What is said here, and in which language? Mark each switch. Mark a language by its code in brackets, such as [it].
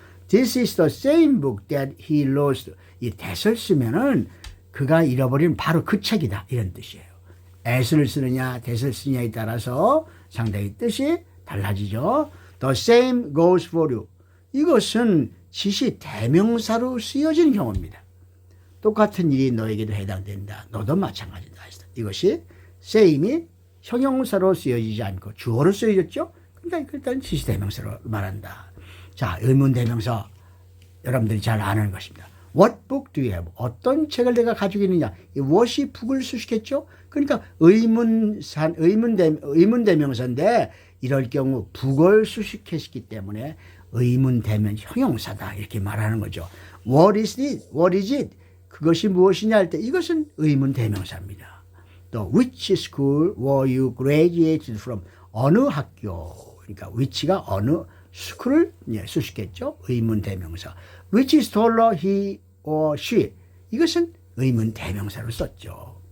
[en] This is the same book that he lost. [ko] 이 that을 쓰면은 그가 잃어버린 바로 그 책이다, 이런 뜻이에요. as를 쓰느냐 that을 쓰느냐에 따라서 상당히 뜻이 달라지죠. [en] The same goes for you. [ko] 이것은 지시 대명사로 쓰여진 경우입니다. 똑같은 일이 너에게도 해당된다. 너도 마찬가지다. 이것이 same이 형용사로 쓰여지지 않고 주어로 쓰여졌죠. 그러니까 일단 지시대명사로 말한다. 자, 의문대명사 여러분들이 잘 아는 것입니다. [en] What book do you have? [ko] 어떤 책을 내가 가지고 있느냐? 이 what이 북을 수식했죠. 그러니까 의문대명사인데 이럴 경우 북을 수식했기 때문에 의문대명 형용사다 이렇게 말하는 거죠. [en] What is it? What is it? [ko] 그것이 무엇이냐 할 때 이것은 의문대명사입니다. [en] 또 which school were you graduated from? [ko] 어느 학교? 그러니까 which가 어느 school을 수식했죠. 의문대명사. [en] Which is taller, he or she? [ko] 이것은 의문대명사로 썼죠.